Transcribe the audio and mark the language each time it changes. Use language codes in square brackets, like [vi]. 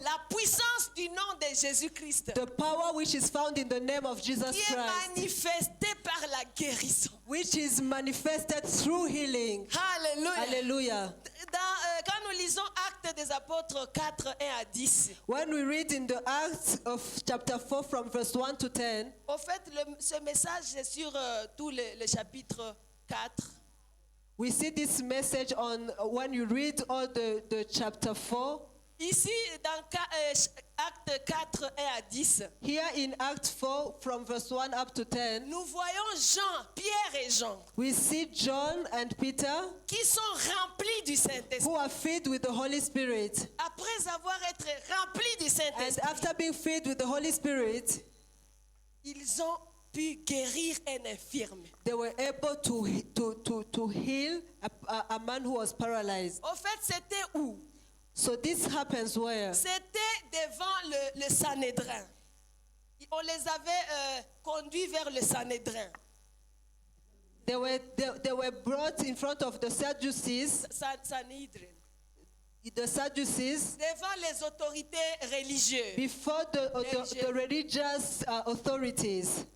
[fr] la puissance du nom de Jésus-Christ [en] the power which is found in the name of Jesus [fr] qui est [en] Christ, [fr] manifestée par la guérison. [en] which is manifested through healing. [fr] Alléluia. [en] Hallelujah. [fr] Quand nous lisons Actes des Apôtres 4, 1 à 10, [en] When we read in the Acts of chapter 4 from verse 1 to 10, [fr] au fait, ce message est sur tout le chapitre 4. [en] we see this message on when you read all the chapter 4. [fr] Ici, dans Acte 4, 1 à 10, [en] Here in Acts 4, from verse 1 up to 10, [fr] nous voyons Jean, Pierre et Jean, [en] we see John and Peter [fr] qui sont remplis du Saint-Esprit. [en] who are filled with the Holy Spirit. [fr] Après avoir été remplis du [en] And [fr] Saint-Esprit, [en] after being filled with the Holy Spirit, [fr] ils ont pu guérir un infirme. [en] they were able to heal a man who was paralyzed. [fr] Au fait, c'était où? [en] So this happens where? [fr] C'était devant le Sanhédrin. On les avait conduits vers le Sanhédrin. [en] They were brought in front of the Sadducees, [fr] Sanhédrin. Devant les autorités religieuses. [en] Before the religious authorities.